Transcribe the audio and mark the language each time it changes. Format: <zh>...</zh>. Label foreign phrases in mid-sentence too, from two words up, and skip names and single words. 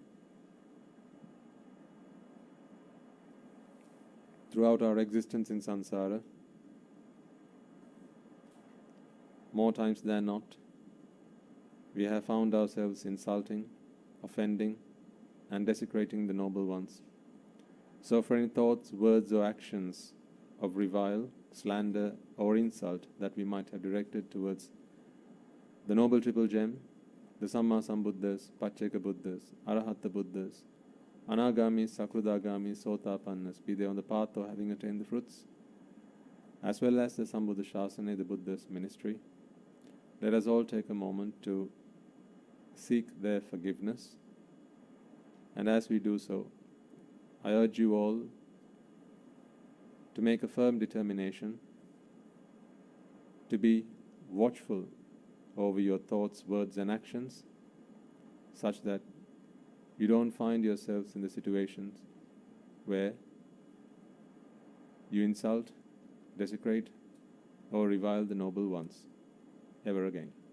<en>Throughout our existence in samsara, more times than not, we have found ourselves insulting, offending, and desecrating the noble ones. So for any thoughts, words, or actions of revile, slander, or insult that we might have directed towards the Noble Triple Gem, the</en> <pi>Samma Sambuddhas, Pacceka Buddhas, Arahata Buddhas, Anagami, Sakrudagami, Sotapannas,</pi> <en>be they on the path or having attained the fruits, as well as the</en> <pi>Sambuddha Shasana,</pi> <en>the Buddha's ministry, let us all take a moment to seek their forgiveness. And as we do so, I urge you all to make a firm determination to be watchful over your thoughts, words, and actions, such that you don't find yourselves in the situations where you insult, desecrate, or revile the noble ones ever again.</en>